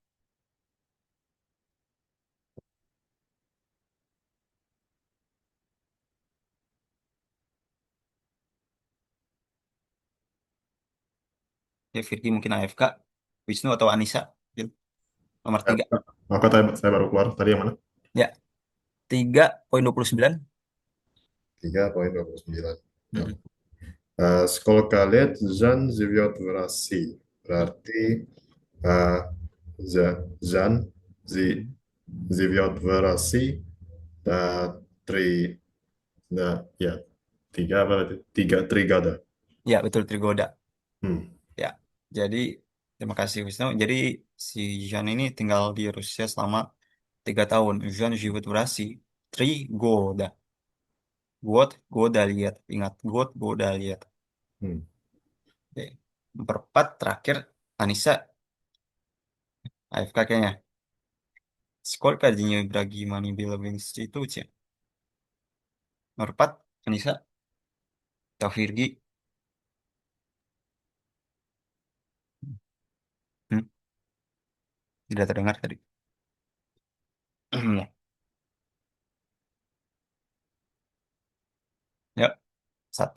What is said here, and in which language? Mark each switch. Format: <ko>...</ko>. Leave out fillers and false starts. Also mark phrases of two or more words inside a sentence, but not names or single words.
<id>Ya, Virgi mungkin AFK. Wisnu atau Anissa. Ya, nomor Eh, 3. Maka saya baru keluar. Tadi yang mana? Ya, 3,29. 3,29. Ya. Mm-mm.</id> <ru>Сколько лет Жан живет в России?</ru> <id>Berarti Жан Mm-mm.</id> <ru>живет в России три,</ru> <id>ya, tiga apa tadi?</id> <ru>3 года.</ru> <id>Ya, betul Trigoda. Hmm. Ya, jadi terima kasih Wisnu. Jadi si Jean ini tinggal di Rusia selama 3 tahun.</id> <ru>Jean живет в России 3 года. Года лет.</ru> <id>Ingat,</id> <ru>года лет. Hmm.</ru> <id>Oke. Nomor 4 terakhir Anissa AFK kayaknya.</id> <ru>Сколько дней Ибрагимовны было в институте?</ru> <id>Nomor 4 Anissa Tauhirgi. Hmm, tidak terdengar tadi. Ya, satu.</id>